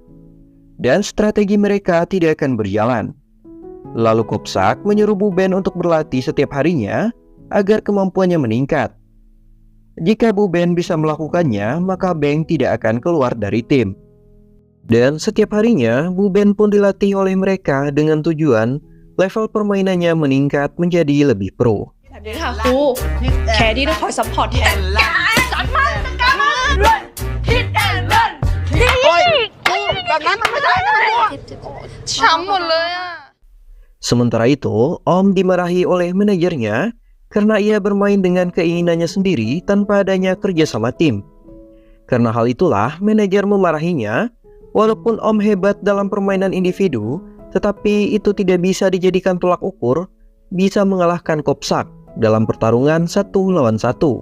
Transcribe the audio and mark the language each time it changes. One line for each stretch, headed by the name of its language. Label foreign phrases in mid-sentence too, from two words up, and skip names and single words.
Indonesian: Dan strategi mereka tidak akan berjalan. Lalu Kopsak menyuruh Bu Ben untuk berlatih setiap harinya agar kemampuannya meningkat. Jika Bu Ben bisa melakukannya, maka Beng tidak akan keluar dari tim. Dan setiap harinya, Bu Ben pun dilatih oleh mereka dengan tujuan level permainannya meningkat menjadi lebih pro.
Thai: ค่ะครูแคดี้ต้องคอยซัพพอร์ตแทนจัดมันจัดมันด้วย
English: hit and run
Thai: โอ้ยแบบนั้นมันไม่ได้นะช้ำหมดเลยอ่ะ
Indonesian: Sementara itu, Om dimarahi oleh manajernya karena ia bermain dengan keinginannya sendiri tanpa adanya kerjasama tim. Karena hal itulah manajer memarahinya. Walaupun Om hebat dalam permainan individu, tetapi itu tidak bisa dijadikan tolak ukur bisa mengalahkan Kopsak dalam pertarungan 1 lawan 1.